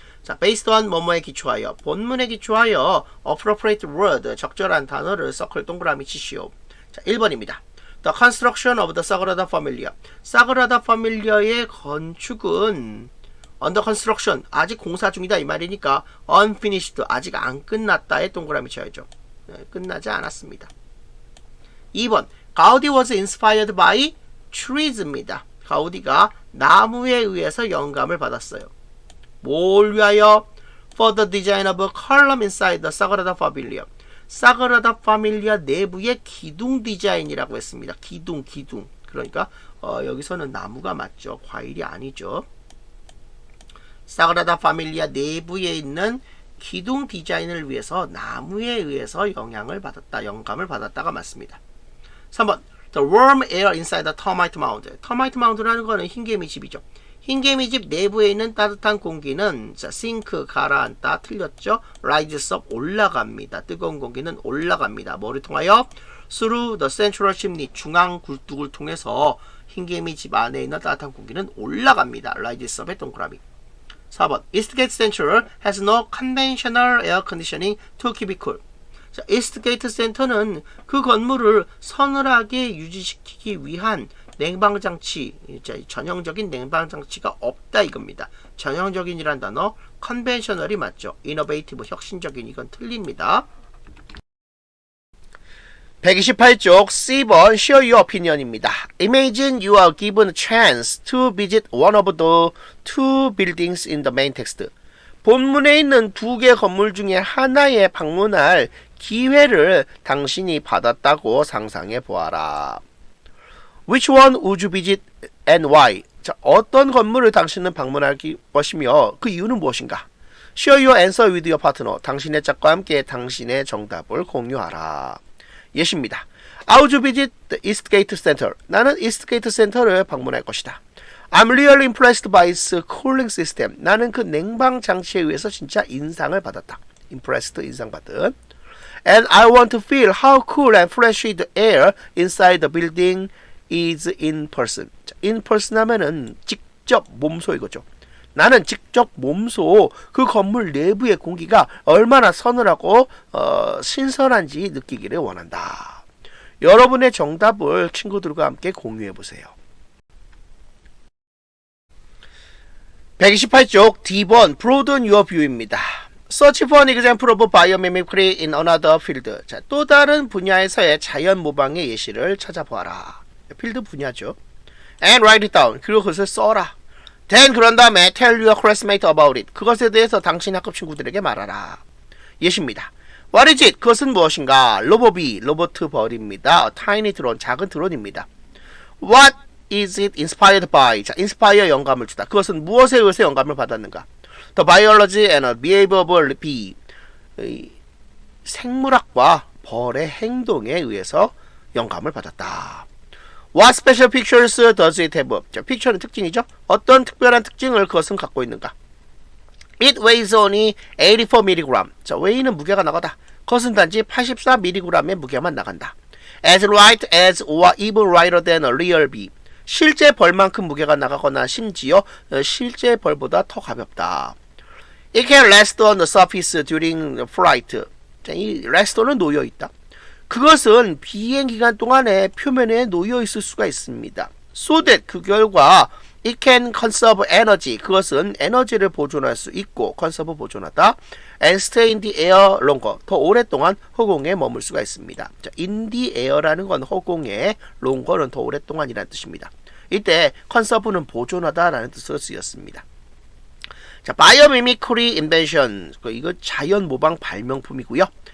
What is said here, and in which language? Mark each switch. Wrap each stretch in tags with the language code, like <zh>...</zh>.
<ko>자,</ko> <en>based on</en> <ko>뭐뭐에 기초하여, 본문에 기초하여</ko> <en>appropriate word</en> <ko>적절한 단어를 circle 동그라미 치시오.</ko> <en>자, 1번입니다. The construction of the Sagrada Familia.</en> <ko>사그라다 파밀리아의 건축은</ko> <en>under construction,</en> <ko>아직 공사 중이다 이 말이니까 unfinished, 아직 안 끝났다에 동그라미 쳐야죠. 네, 끝나지 않았습니다.</ko> <en>2번,</en> <ko>가우디</ko> <en>was inspired by trees입니다.</en> <ko>가우디가 나무에 의해서 영감을 받았어요. 뭘 위하여?</ko> <en>For the design of a column inside the Sagrada Familia.</en> <ko>사그라다 파밀리아 내부의 기둥 디자인이라고 했습니다. 기둥. 그러니까 여기서는 나무가 맞죠. 과일이 아니죠. 사그라다 파밀리아 내부에 있는 기둥 디자인을 위해서 나무에 의해서 영감을 받았다가 맞습니다.</ko> <en>3번, the warm air inside the termite mound. termite mound라는 거는</en> <ko>흰개미집이죠. 흰개미집 내부에 있는 따뜻한 공기는 자, 싱크 가라앉다 틀렸죠.</ko> <en>rises up</en> <ko>올라갑니다. 뜨거운 공기는 올라갑니다. 뭐를 통하여?</ko> <en>through the central chimney</en> <ko>중앙 굴뚝을 통해서 흰개미집 안에 있는 따뜻한 공기는 올라갑니다.</ko> <en>rises up의 동그라미. 4번, Eastgate Central has no conventional air conditioning to keep it cool.</en> <ko>자, 이스트게이트 센터는 그 건물을 서늘하게 유지시키기 위한 냉방장치, 전형적인 냉방장치가 없다 이겁니다. 전형적인이란 단어, 컨벤셔널이 맞죠. 이노베이티브, 혁신적인, 이건 틀립니다. 128쪽</ko> <en>C번 Share your opinion입니다. Imagine you are given a chance to visit one of the two buildings in the main text.</en> <ko>본문에 있는 두 개 건물 중에 하나에 방문할 기회를 당신이 받았다고 상상해 보아라.</ko> <en>Which one would you visit and why?</en> <ko>자, 어떤 건물을 당신은 방문할 것이며 그 이유는 무엇인가?</ko> <en>Share your answer with your partner.</en> <ko>당신의 짝과 함께 당신의 정답을 공유하라. 예시입니다.</ko> <en>I would visit the Eastgate Center.</en> <ko>나는 Eastgate Center를 방문할 것이다.</ko> <en>I'm really impressed by its cooling system.</en> <ko>나는 그 냉방 장치에 의해서 진짜 인상을 받았다. Impressed, 인상받은.</ko> <en>And I want to feel how cool and fresh the air inside the building is in person. in person</en> <ko>하면은 직접 몸소 이거죠. 나는 직접 몸소 그 건물 내부의 공기가 얼마나 서늘하고 신선한지 느끼기를 원한다. 여러분의 정답을 친구들과 함께 공유해 보세요.</ko> <en>128쪽 D번 Broaden your view입니다. Search for an example of biomimicry in another field.</en> <ko>자, 또 다른 분야에서의 자연 모방의 예시를 찾아보아라. 필드 분야죠.</ko> <en>And write it down.</en> <ko>그리고 그것을 써라.</ko> <en>Then</en> <ko>그런 다음에</ko> <en>tell your classmate about it.</en> <ko>그것에 대해서 당신 학급 친구들에게 말하라. 예시입니다.</ko> <en>What is it?</en> <ko>그것은 무엇인가? 로보비, 로버트 벌입니다.</ko> <en>tiny drone,</en> <ko>작은 드론입니다.</ko> <en>What is it inspired by? 자, inspire</en> <ko>영감을 주다. 그것은 무엇에 의해서 영감을 받았는가?</ko> <en>The biology and behavior of bee.</en> <ko>생물학과 벌의 행동에 의해서 영감을 받았다.</ko> <en>What special features does it have?</en> <ko>자, 픽처는 특징이죠. 어떤 특별한 특징을 그것은 갖고 있는가?</ko> <en>It weighs only 84mg.</en> <ko>자, 웨이는 무게가 나가다. 그것은 단지 84mg의 무게만 나간다.</ko> <en>As light as or even lighter than a real bee.</en> <ko>실제 벌만큼 무게가 나가거나 심지어 실제 벌보다 더 가볍다.</ko> <en>It can rest on the surface during flight.</en> <ko>자, 이</ko> <en>rest</en> <ko>는 놓여 있다. 그것은 비행 기간 동안에 표면에 놓여 있을 수가 있습니다.</ko> <en>So that</en> <ko>그 결과</ko> <en>it can conserve energy.</en> <ko>그것은 에너지를 보존할 수 있고 conserve 보존하다.</ko> <en>And stay in the air longer.</en> <ko>더 오랫동안 허공에 머물 수가 있습니다. 자,</ko> <en>in the air</en> <ko>라는 건 허공에, longer는 더 오랫동안이라는 뜻입니다. 이때 conserve는 보존하다라는 뜻으로 쓰였습니다. 자,</ko> <en>biomimicry invention.</en> <ko>이거 자연 모방 발명품이고요.</ko>